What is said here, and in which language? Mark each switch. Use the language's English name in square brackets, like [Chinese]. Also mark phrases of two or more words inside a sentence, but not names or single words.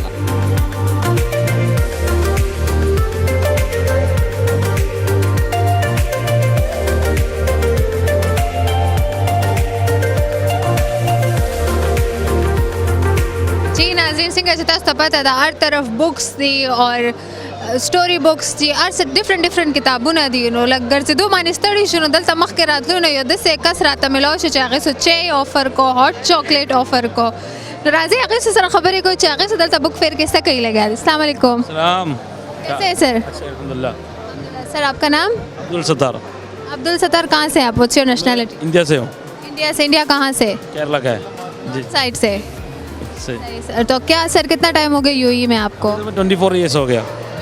[Pashto] جی ناظرین څنګه چې تاسو ته پته ده هر طرف بکس دي اور [English] story books [Pashto] دي هر څه ډفرنٹ کتابونه دي نو لږ ګرځېدو باندې ستړي شو نو دلته مخکې راتلو نو یو داسې کس راته میلاو شو چې هغې څه چای آفر کو [English] hot chocolate [Pashto] آفر کو نو راځئ هغې څه سره خبرې کوو چې هغې څه دلته [English] book fair [Pashto] کې څه کوي لګیا دي. [Arabic] السلام علیکم. [Urdu] سلام. کیسے ہیں سر؟ الحمدللہ. سر آپ کا نام؟ عبدالستار. عبدالستار کہاں سے آپ [English] what's your nationality? [Urdu] انڈیا سے ہوں. انڈیا سے. انڈیا کہاں سے؟ کیرلا کا ہے جی. سائڈ سے. صحیح سر تو کیا سر کتنا ٹائم ہو گیا یو ای میں آپ کو؟ 24 ایئرس ہو گیا.